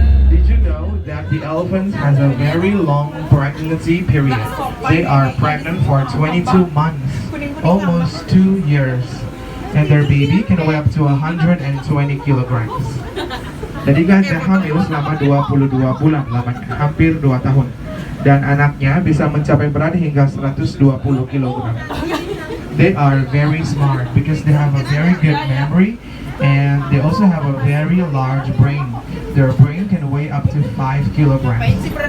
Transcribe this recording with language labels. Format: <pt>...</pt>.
<en>Did you know that the elephant has a very long pregnancy period? They are pregnant for 22 months, almost 2 years. And their baby can weigh up to 120 kilograms.</en> <id>Jadi gajah hamil selama 22 bulan lamanya, hampir 2 tahun. Dan anaknya bisa mencapai berat hingga 120 kilogram.</id> <en>They are very smart because they have a very good memory, and they also have a very large brain. Their brain can weigh up to 5 kilograms.</en>